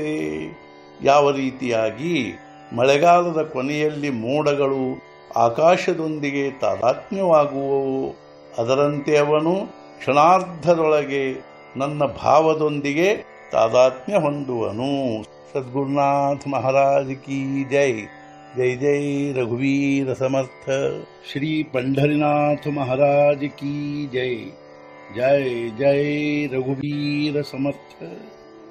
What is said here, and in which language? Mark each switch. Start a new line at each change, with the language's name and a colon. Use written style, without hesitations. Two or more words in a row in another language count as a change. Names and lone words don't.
Kannada: ಯಾವ ರೀತಿಯಾಗಿ ಮಳೆಗಾಲದ ಕೊನೆಯಲ್ಲಿ ಮೋಡಗಳು ಆಕಾಶದೊಂದಿಗೆ ತಾದಾತ್ಮ್ಯವಾಗುವವು, ಅದರಂತೆ ಅವನು ಕ್ಷಣಾರ್ಧದೊಳಗೆ ನನ್ನ ಭಾವದೊಂದಿಗೆ ತಾದಾತ್ಮ್ಯ ಹೊಂದುವನು.
Hindi: सद्गुरुनाथ महाराज की जय.
Marathi: जय जय रघुवीर समर्थ।
Hindi: ಶ್ರೀ पंढरीनाथ महाराज की जय।
Marathi: जय जय रघुवीर समर्थ।